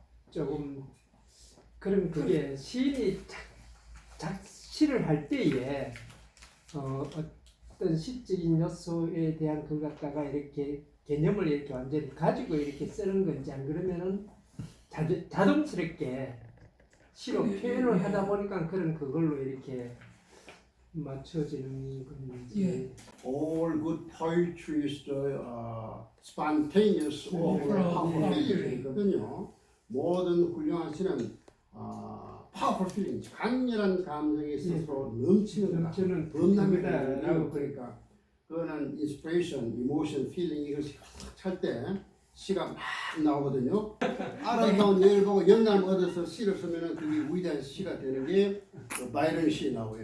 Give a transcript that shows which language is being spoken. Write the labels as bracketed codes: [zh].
[ko] 조금 그럼 그게 시인이 시를 할 때에 어떤 시적인 요소에 대한 그 갖다가 이렇게 개념을 이렇게 완전히 가지고 이렇게 쓰는 건지 안 그러면은 자동스럽게 시로 표현을 하다 보니까 그걸로 이렇게 맞춰지는 건지. [en] all good poetry is the spontaneous or powerful feeling [ko] 이거든요. 모든 훌륭한 시는 [en] powerful feeling, [ko] 강렬한 감정이 스스로 넘치는 넘치는 범람이라고 그러니까 그거는 [en] inspiration, emotion, feeling [ko] 이것이 찰때 시가 막 나오거든요. 아름다운 여인을 보고 영감을 얻어서 시를 쓰면은 그게 위대한 시가 되는 게 바이런 시 나오고요.